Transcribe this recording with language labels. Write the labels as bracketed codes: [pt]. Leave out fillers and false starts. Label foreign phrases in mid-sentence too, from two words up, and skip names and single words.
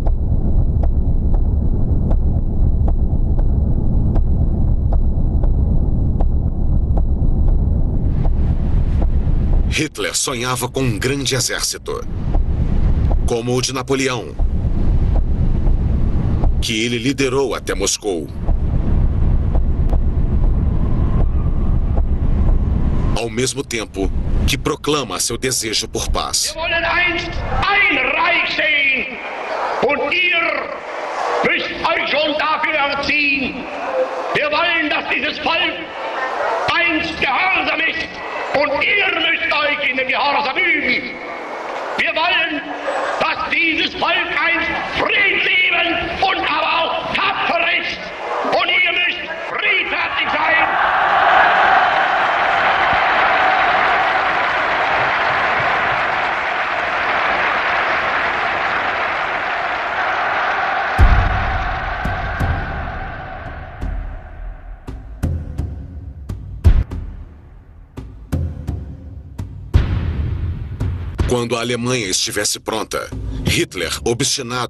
[pt] Hitler sonhava com um grande exército, como o de Napoleão, que ele liderou até Moscou. Ao mesmo tempo que proclama seu desejo por paz. [de] Wir wollen einst ein Reich sehen, und ihr müsst euch schon dafür erziehen. Wir wollen, dass dieses Volk einst gehorsam ist, und ihr müsst euch in den Gehorsam üben. Wir wollen, dass dieses Volk einst friedliebend und aber auch tapfer ist, und ihr müsst friedfertig sein. [pt] Quando a Alemanha estivesse pronta, Hitler, obstinado